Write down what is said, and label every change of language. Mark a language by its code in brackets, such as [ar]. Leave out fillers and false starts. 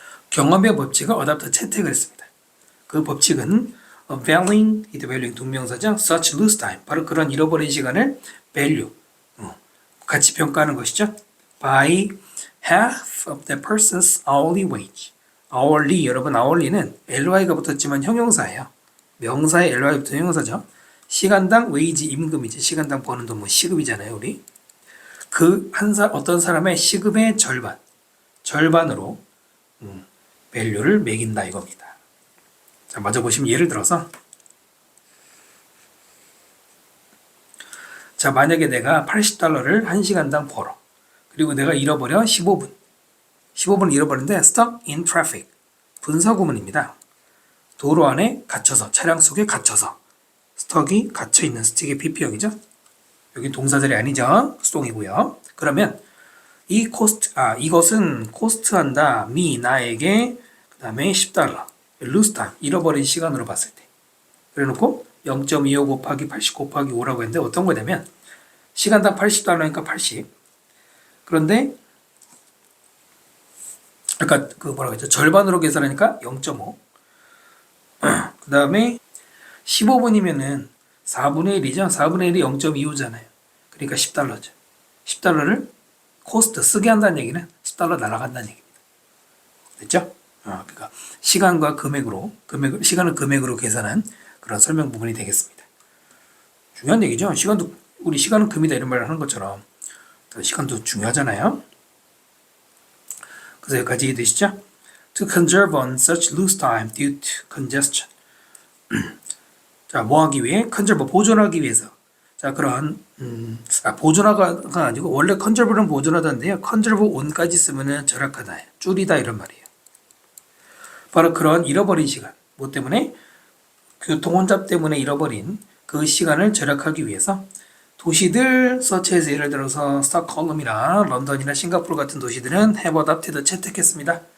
[ko] 경험의 법칙을 어답트 채택을 했습니다. 그 법칙은 valuing, valuing 동명사죠. [en] such lose time, [ko] 바로 그런 잃어버린 시간을 value, 가치 평가하는 것이죠. [en] by half of the person's hourly wage. [ko] hourly, 여러분 hourly는 ly가 붙었지만 형용사예요. 명사에 ly가 붙은 형용사죠. 시간당 wage 임금이지. 시간당 버는 돈 시급이잖아요, 우리. 어떤 사람의 시급의 절반으로 밸류를 매긴다 이겁니다. 자, 먼저 보시면 예를 들어서 자, 만약에 내가 $80를 1시간당 벌어. 그리고 내가 잃어버려 15분. 15분 잃어버렸는데 [en] stuck in traffic. [ko] 분사구문입니다. 도로 안에 갇혀서, 차량 속에 갇혀서. stuck이 갇혀있는 스틱의 PP형이죠. 여기 동사절이 아니죠. 수동이고요. 그러면 이것은 코스트한다. 나에게 그 다음에 $10. [en] lose time. [ko] 잃어버린 시간으로 봤을 때. 그래놓고 0.25 곱하기 80 곱하기 5라고 했는데 어떤 거냐면 시간당 $80니까 80. 그런데 아까 그 뭐라고 했죠? 절반으로 계산하니까 0.5. 그 다음에 15분이면은 4분의 1이죠. 4분의 1이 0.25잖아요. 그러니까 $10죠. $10를 코스트 쓰게 한다는 얘기는 $10 날아간다는 얘기입니다. 됐죠? 그러니까 시간과 시간을 금액으로 계산한 그런 설명 부분이 되겠습니다. 중요한 얘기죠. 우리 시간은 금이다 이런 말을 하는 것처럼 시간도 중요하잖아요. 그래서 여기까지 이해되시죠? [en] To conserve on such loose time due to congestion. [ko] 자, 뭐 하기 위해? conserve, 보존하기 위해서. 자, 그런 보존하가 아니고 원래 conserve는 보존하다인데요. conserve on까지 쓰면은 절약하다, 줄이다 이런 말이에요. 바로 그런 잃어버린 시간, 뭐 때문에? 교통 혼잡 때문에 잃어버린 그 시간을 절약하기 위해서 도시들 서치에서 예를 들어서 스톡홀름이나 런던이나 싱가포르 같은 도시들은 [en] have adopted [ko] 채택했습니다.